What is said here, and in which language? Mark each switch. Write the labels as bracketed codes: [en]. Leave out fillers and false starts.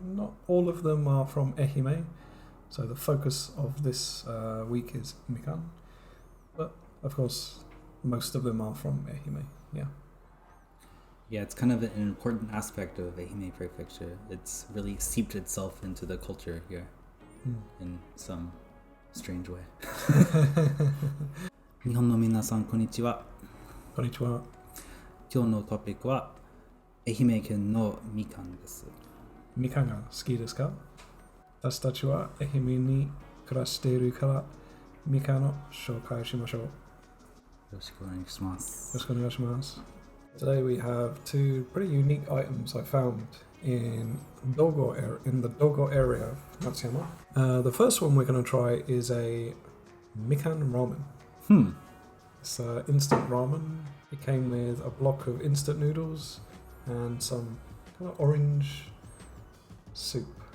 [en] Not all of them are from Ehime, so the focus of this week is Mikan. But of course, most of them are from Ehime, Yeah, it's kind of an important aspect of Ehime Prefecture. It's really seeped itself into the culture here in some strange way. [ja] 日本の皆さん、こんにちは。こんにちは。今日のトピックは愛媛県のみかんです。みかんが好きですか？私たちは愛媛に暮らしているからみかんを紹介しましょう。よろしくお願いします。 [en] Today we have two pretty unique items I found in the Dogo area of Satsuma. The first one we're going to try is a Mikan Ramen. It's instant ramen. It came with a block of instant noodles and some kind of orange soup.